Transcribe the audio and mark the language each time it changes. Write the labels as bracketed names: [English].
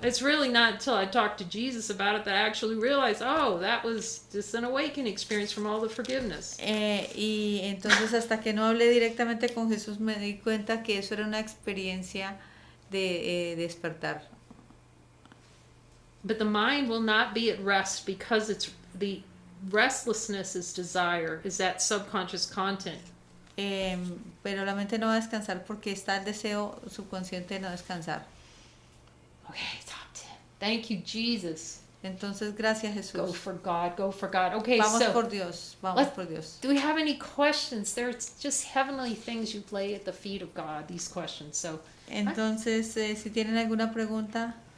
[English] It's really not until I talked to Jesus about it that I actually realized, that was just an awakening experience from all the forgiveness. [Spanish] Y entonces hasta que no hablé directamente con Jesús me di cuenta que eso era una experiencia de despertar. [English] But the mind will not be at rest because it's the restlessness is desire, is that subconscious content. [Spanish] Pero la mente no va a descansar porque está el deseo subconsciente de no descansar. [English] Okay, top 10. Thank you, Jesus. [Spanish] Entonces, gracias Jesús. [English] Go for God, go for God. Okay, [Spanish] Vamos [English] so [Spanish] por Dios, vamos por Dios. [English] do we have any questions? There's just heavenly things you lay at the feet of God, these questions. So, [Spanish] Entonces, si tienen alguna pregunta,